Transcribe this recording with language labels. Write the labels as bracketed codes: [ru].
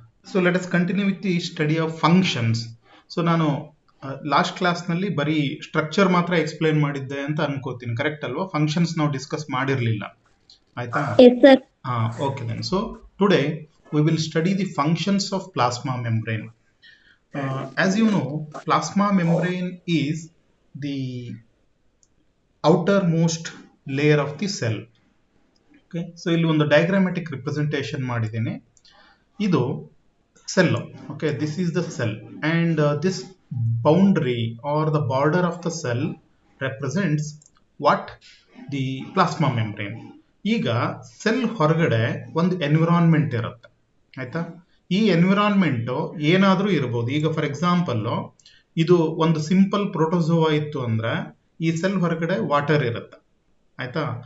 [en] So let us continue with the study of functions. [kn] So ನಾನು last ಕ್ಲಾಸ್ನಲ್ಲಿ ಬರೀ structure ಮಾತ್ರ ಎಕ್ಸ್ಪ್ಲೈನ್ ಮಾಡಿದ್ದೆ ಅಂತ ಅನ್ಕೋತೀನಿ, ಕರೆಕ್ಟ್ ಅಲ್ವಾ? ಫಂಕ್ಷನ್ಸ್ ನಾವು ಡಿಸ್ಕಸ್ ಮಾಡಿರಲಿಲ್ಲ, ಆಯ್ತಾ? [en] Yes, sir. Okay then. So today we will study the functions of plasma membrane. As you know, plasma membrane is the outermost layer of the cell. [kn] Okay, so ಇಲ್ಲಿ ಒಂದು ಡಯಾಗ್ರಾಮ್ಯಾಟಿಕ್ representation ಮಾಡಿದ್ದೀನಿ. ಇದು cell. [en] Okay, this is the cell, and this boundary or the border of the cell represents what? The plasma membrane. [kn] ಈಗ cell ಹೊರಗಡೆ ಒಂದು environment ಇರುತ್ತೆ, ಆಯ್ತಾ? ಈ ಎನ್ವಿರಾನ್ಮೆಂಟ್ ಏನಾದರೂ ಇರ್ಬೋದು. ಈಗ ಫಾರ್ ಎಕ್ಸಾಂಪಲ್ ಇದು ಒಂದು ಸಿಂಪಲ್ ಪ್ರೋಟೋಜೋವಾ ಇತ್ತು ಅಂದ್ರೆ ಈ ಸೆಲ್ ಹೊರಗಡೆ ವಾಟರ್ ಇರುತ್ತೆ, ಆಯ್ತಾ?